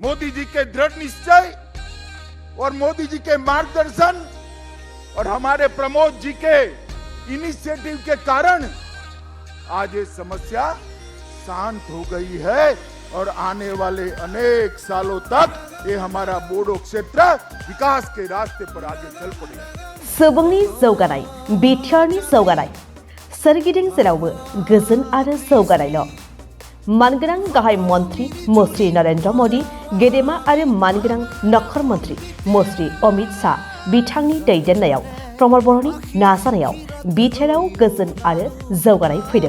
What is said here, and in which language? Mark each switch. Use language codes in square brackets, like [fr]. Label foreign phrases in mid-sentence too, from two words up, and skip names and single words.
[hi] मोदी जी के दृढ़ निश्चय और मोदी जी के मार्गदर्शन और हमारे प्रमोद जी के इनिशिएटिव के कारण आज ये समस्या शांत हो गई है और आने वाले अनेक सालों तक ये हमारा बोडो क्षेत्र विकास के रास्ते पर आगे चल पड़ेगा। [brx] सुबुंनि जौगानाय, बिटिआरनि जौगानाय, सोरगिदिं जेरावबो गोजोन आरो जौगानायल'। मानगोनां गाहाय मन्त्रि मुश्री नरेन्द्र मोदी, गेदेमा आरो मानगोनां नखर मन्त्रि मुश्री अमित शाह बिथांनि दैदेननायाव प्रमद बर'नि नाजानायाव बिटिआरआव गोजोन आरो जौगानाय फैदों।